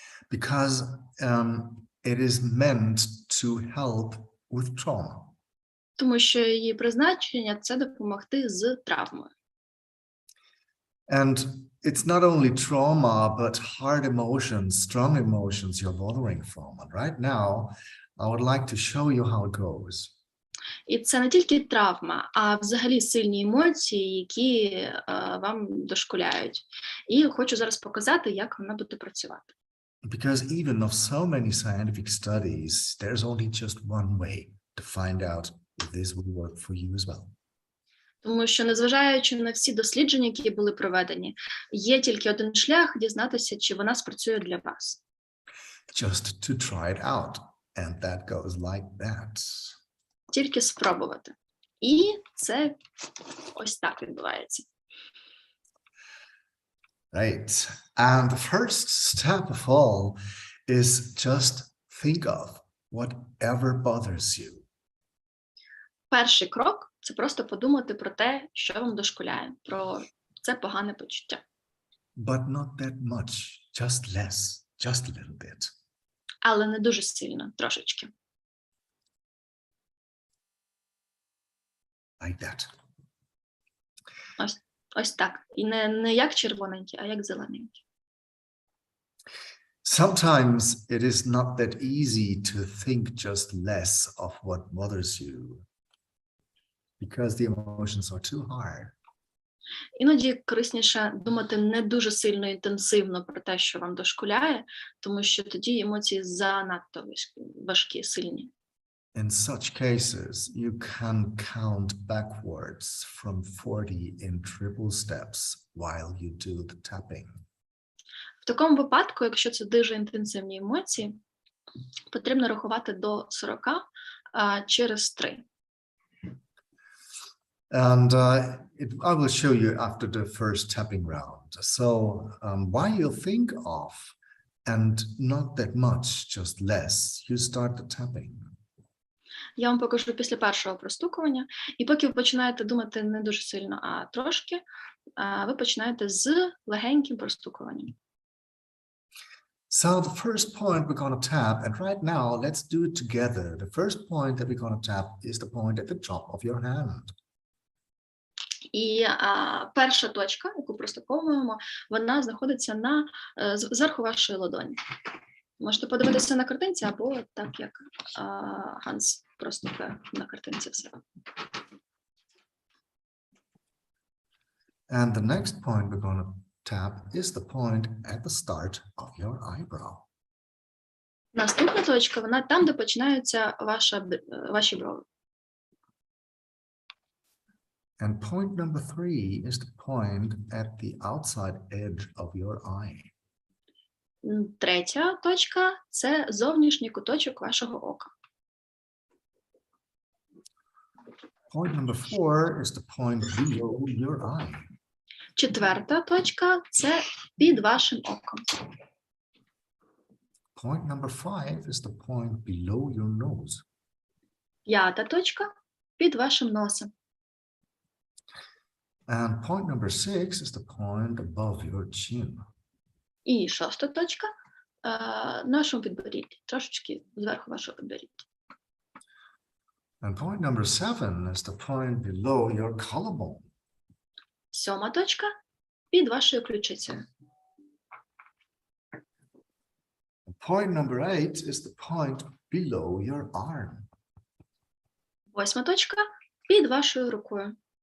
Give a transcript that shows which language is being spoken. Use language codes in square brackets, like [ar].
[en] Because it is meant to help with trauma. [uk] Тому що її призначення – це допомогти з травмою. [en] And it's not only trauma, but hard emotions, strong emotions you're bothering from. And right now, I would like to show you how it goes. [uk] І це не тільки травма, а взагалі сильні емоції, які вам дошкуляють. І хочу зараз показати, як вона буде працювати. [en] Because even of so many scientific studies, there's only just one way to find out if this will work for you as well. [uk] Тому що, незважаючи на всі дослідження, які були проведені, є тільки один шлях дізнатися, чи вона спрацює для вас. [en] Just to try it out. And that goes like that. [uk] Тільки спробувати. І це ось так відбувається. [en] Right. And the first step of all is just think of whatever bothers you. [uk] Перший крок – це просто подумати про те, що вам дошкуляє, про це погане почуття. [en] But not that much, just less, just a little bit. [uk] Але не дуже сильно, трошечки. [en] Like that. [uk] Ось так. І не як червоненький, а як зелененький. [en] Sometimes it is not that easy to think just less of what bothers you because the emotions are too hard. [uk] Іноді корисніше думати не дуже сильно інтенсивно про те, що вам дошкуляє, тому що тоді емоції занадто важкі, сильні. [en] In such cases, you can count backwards from 40 in triple steps while you do the tapping. [uk] В такому випадку, якщо це дуже інтенсивні емоції, потрібно рахувати до 40 через 3. [en] And I will show you after the first tapping round. So while you think of, and not that much, just less, you start the tapping. [uk] Я вам покажу після першого простукування. І поки ви починаєте думати не дуже сильно, а трошки, ви починаєте з легеньким простукуванням. [en] So the first point we're going to tap, and right now, let's do it together. The first point that we're going to tap is the point at the top of your hand. [uk] І перша точка, яку простуковуємо, вона знаходиться зверху вашої ладоні. Можете подивитися на картинці, або так, як Ганс простукає на картинці все. [en] And the next point we're going to tap is the point at the start of your eyebrow. [uk] Наступна точка, вона там, де починаються ваші брови. [en] And point number 3 is the point at the outside edge of your eye. [uk] Третя точка – це зовнішній куточок вашого ока. [en] Point number 4 is the point below your eye. [uk] Четверта точка – це під вашим оком. [en] Point number 5 is the point below your nose. [uk] П'ята точка – під вашим носом. [en] And point number 6 is the point above your chin. [uk] І шоста точка – на вашому підборідді, трошечки зверху вашого підборіддя. [en] And point number 7 is the point below your collarbone. [uk] Сьома точка – під вашою ключицею. [en] And point number 8 is the point below your arm. [uk] Восьма точка – під вашою рукою.